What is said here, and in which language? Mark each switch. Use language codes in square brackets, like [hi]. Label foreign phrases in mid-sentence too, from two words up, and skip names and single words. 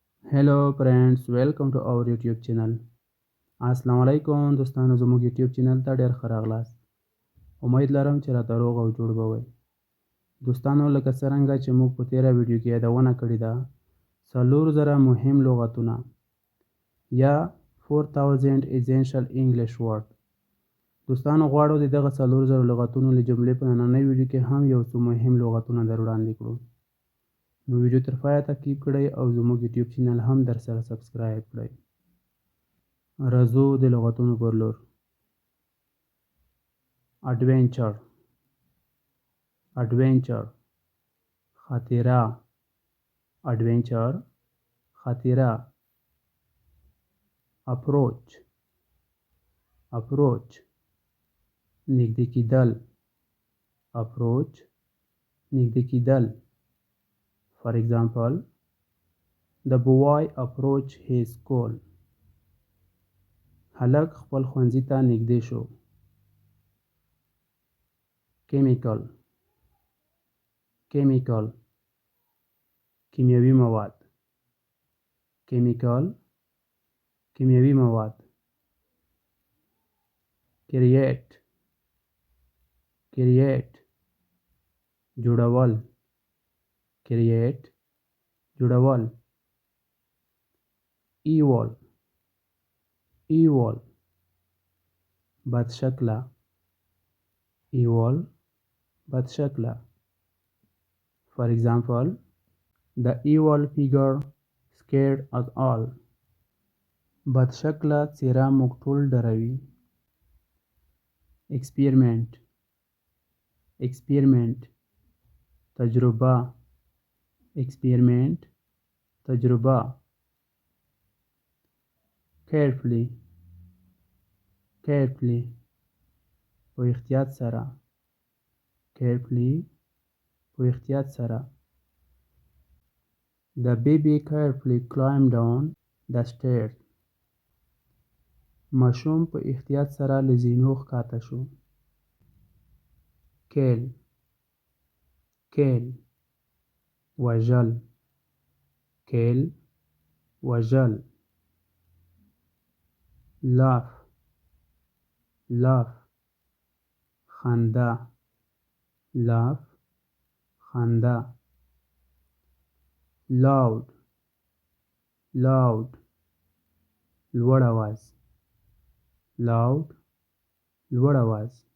[en] Hello friends, welcome to our YouTube channel. [ps] السلام علیکم دوستانو، زموږ YouTube چینل ته ډیر ښه راغلاست. امید لرم چې راته روغ او جوړ به وئ. دوستانو، لکه څرنګه چې موږ په تیره ویډیو کې یادونه کړې ده، 4000 مهم لغتونه یا 4000 [en] essential English word. [ps] دوستانو، غواړو د دغه 4000 لغتونو له جملې په نننۍ ویډیو کې هم یو څو مهم لغتونه در وړاندې کړو. نو ویډیو تر پایه تعقیب کړئ او زموږ YouTube چینل هم در سره سبسکرایب کړئ. راځو د لغتونو پر لور. [en] adventure adventure خاطره adventure خاطره approach approach [ps] نږدې کېدل [en] approach [ps] نږدې کېدل. [en] For example, the boy approached his school. [ps] هلک خپل ښوونځي ته نږدې شو. [en] chemical chemical [ps] کیمیاوي مواد chemical کیمیاوي مواد. [en] create create جوړول create جوړول. evil evil [ps] بد شکله evil بد شکله. [en] For example, the evil figure scared us all. [ps] بد شکله څېره موږ ټول ډاروي. [en] experiment experiment تجربه experiment تجربه. carefully carefully [ps] په احتیاط سره carefully په احتیاط سره. [en] The baby carefully climbed down the stairs. [ps] ماشوم په احتیاط سره له زینو ښکته شو. [en] kill kill وژل kill وژل. laugh laugh خنده laugh خنده. loud loud [ps] لوړ آواز loud لوړ آواز.